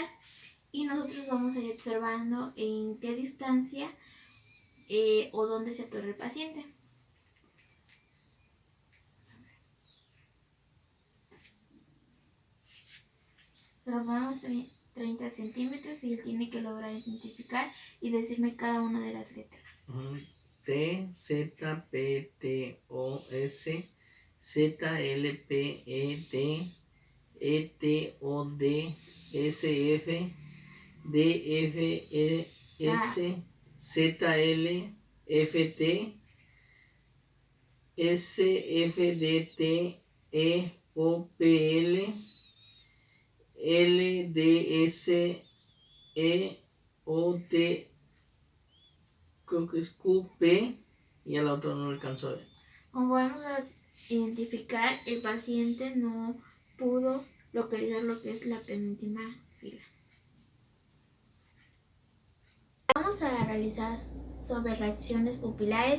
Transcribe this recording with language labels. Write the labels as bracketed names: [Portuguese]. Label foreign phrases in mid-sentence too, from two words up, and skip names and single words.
[Spanish] Y nosotros vamos a ir observando en qué distancia o dónde se atora el paciente. Tomamos 30 centímetros y él tiene que lograr identificar y decirme cada una de las letras. T, Z, P, T, O, S, Z, L, P, E, D, E, T, O, D, S, F, D, F, E, S, Z, L, F, T, S, F, D, T, E, O, P, L, L, D, S, E, O, T, creo que es Q, P, y al otro no lo alcanzo a ver. Como podemos identificar, el paciente no pudo localizar lo que es la penúltima fila. Vamos a realizar sobre reacciones pupilares.